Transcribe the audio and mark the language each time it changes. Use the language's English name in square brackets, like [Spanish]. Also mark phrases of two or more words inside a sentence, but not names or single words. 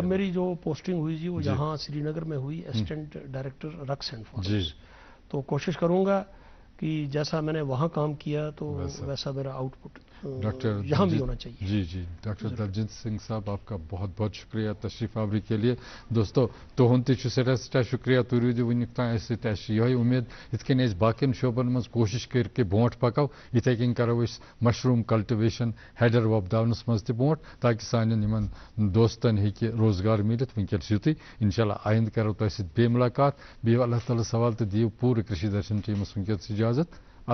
[Urdu] اب میری جو پوسٹنگ ہوئی جی وہ یہاں سری نگر میں ہوئی، اسسٹنٹ ڈائریکٹر رکس اینڈ فارمز، تو کوشش کروں گا کہ جیسا میں نے وہاں کام کیا تو ویسا میرا آؤٹ پٹ یہاں بھی ہونا چاہیے۔ جی ڈاکٹر دلجیت سنگھ صاحب، آپ کا بہت بہت شکریہ تشریف آوری کے لیے۔ [Kashmiri] دوستو تہند تہ سٹھاہ شکریہ، تُہۍ روٗزِو وُنیُک تام اَسہِ سۭتۍ، اَسہِ چھِ یِہوٚے اُمید یِتھ کٔنۍ أسۍ باقین شعبن منٛز کوٗشِش کٔرۍ کہِ برونٛٹھ پکو، یِتھے کٔنۍ کرو أسۍ [English] mushroom cultivation [Kashmiri] ہیڈر وۄپداونس منٛز تہِ برونٛٹھ، تاکہِ سانٮ۪ن یِمن دوستن ہیٚکہِ روزگار مِلِتھ۔ وٕنکٮ۪ن چھُ یُتُے، انشاءاللہ آیندٕ کرو تۄہہِ سۭتۍ بیٚیہِ مُلاقات، بِہِو اللہ تعالیٰ سوال تہٕ دِیِو پوٗرٕ کٔشیٖر درشن ٹیٖمس وٕنکٮ۪س اِجازت۔